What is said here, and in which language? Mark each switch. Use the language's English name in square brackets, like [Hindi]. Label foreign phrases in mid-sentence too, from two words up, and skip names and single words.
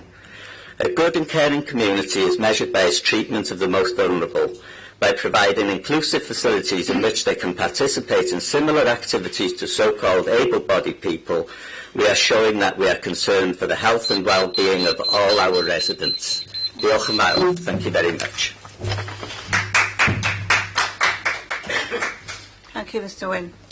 [English] A good and caring community is measured by its treatment of the most vulnerable. By providing inclusive facilities in which they can participate in similar activities to so-called able-bodied people, we are showing that we are concerned for the health and well-being of all our residents. [Welsh] Diolch yn fawr. [English] Thank you very much. Thank you, Mr Wynne.